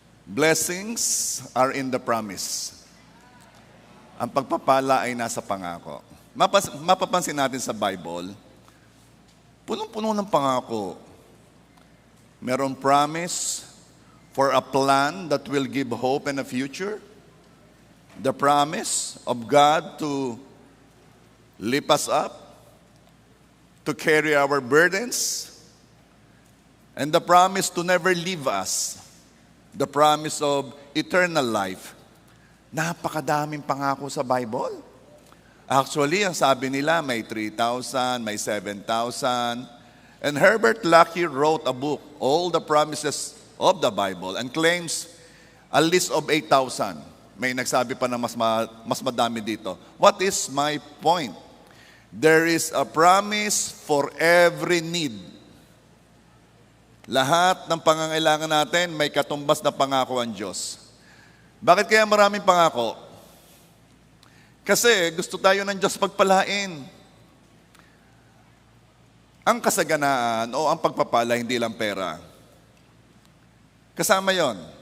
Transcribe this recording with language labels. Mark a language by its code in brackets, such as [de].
[en] Blessings are in the promise. [tl] Ang pagpapala ay nasa pangako. Mapapansin natin sa Bible, punong-puno ng pangako. [en] Merong promise for a plan that will give hope and a future. The promise of God to lift us up, to carry our burdens, and the promise to never leave us. The promise of eternal life. [tl] Napakadaming pangako sa Bible. Actually, ang sabi nila, may 3,000, may 7,000. [en] And Herbert Lackey wrote a book, All the Promises of the Bible, and claims a list of 8,000. [tl] May nagsabi pa na mas madami dito. [en] What is my point? There is a promise for every need. [tl] Lahat ng pangangailangan natin, may katumbas na pangako ang Diyos. Bakit kaya maraming pangako? Kasi gusto tayo ng Diyos pagpalain. Ang kasaganaan o ang pagpapala, hindi lang pera. Kasama yon.